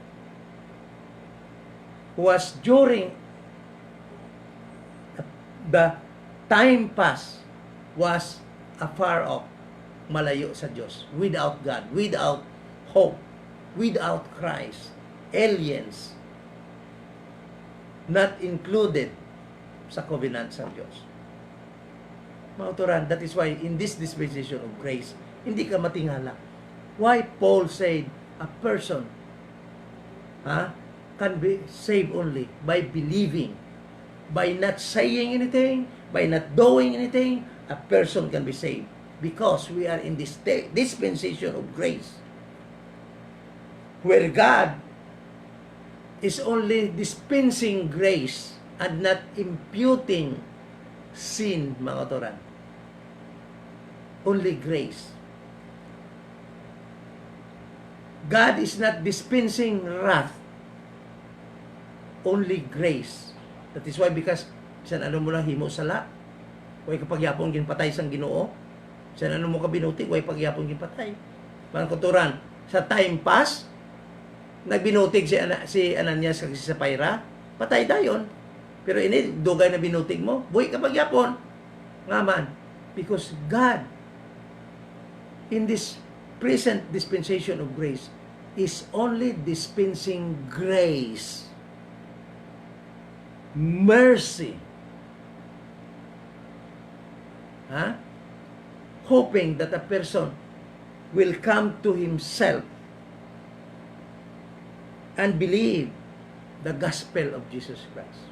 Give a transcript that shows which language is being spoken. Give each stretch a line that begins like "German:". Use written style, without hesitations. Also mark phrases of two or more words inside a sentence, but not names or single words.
English: during the time pass was afar off,
Hiligaynon: malayo sa Diyos,
English: without God, without hope, without Christ, aliens, not included
Hiligaynon: sa covenant sa Diyos. Mga kuturan,
English: that is why in this dispensation of grace,
Hiligaynon: hindi ka matingala.
English: Why Paul said a person can be saved only by believing, by not saying anything, by not doing anything, a person can be saved. Because we are in this dispensation of grace, where God is only dispensing grace and not imputing sin,
Hiligaynon: mga kuturan.
English: Only grace. God is not dispensing wrath. Only grace. That is why, because
Hiligaynon: bisan ano mo lang himo sala, way kapag yapon ginpatay sang Ginoo, bisan ano mo ka binutig, way pagyapon ginpatay. Mga kuturan, sa
English: time pass,
Hiligaynon: nagbinutig si Ananias kag si Sapphira, patay dayon. Pero ini dugay na binutig mo, buhi kapag yapon. Nga man,
English: because God in this present dispensation of grace is only dispensing grace, mercy, hoping that a person will come to himself and believe the gospel of Jesus Christ.